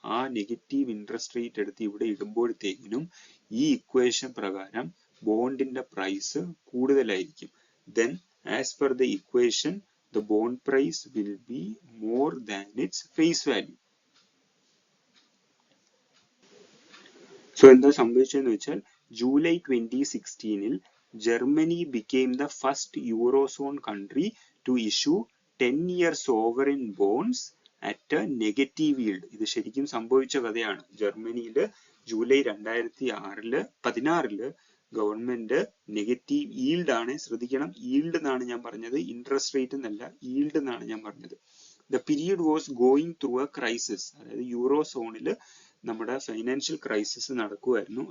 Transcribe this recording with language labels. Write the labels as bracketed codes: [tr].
[ml] ആ negative interest rate എടുത്ത് ഇവിടെ ഇടുമ്പോഴത്തേക്കിനും ഈ ഇക്വേഷൻ പ്രകാരം ബോണ്ടിന്റെ പ്രൈസ് കൂടുതലായിരിക്കും. [en] Then as per the equation the bond price will be more than its face value. [ml] So എന്താ സംഭവിച്ചതെന്ന് വെച്ചാൽ July 2016 Germany [en] became the first Eurozone country to issue 10-year sovereign bonds at a negative yield. [ml] ഇത് ശരിക്കും സംഭവിച്ച കഥയാണ്. ജർമ്മനിയിൽ July 2016 government negative yield ആണ്, ശ്രദ്ധിക്കണം, ഈൽഡ് എന്നാണ് ഞാൻ പറഞ്ഞത്, ഇൻട്രസ്റ്റ് റേറ്റ് എന്നല്ല, ഈൽഡ് എന്നാണ് ഞാൻ പറഞ്ഞത്. [en] The period was going through a crisis. [ml] അതായത് യൂറോ സോണിൽ നമ്മുടെ ഫൈനാൻഷ്യൽ ക്രൈസിസ് നടക്കുമായിരുന്നു.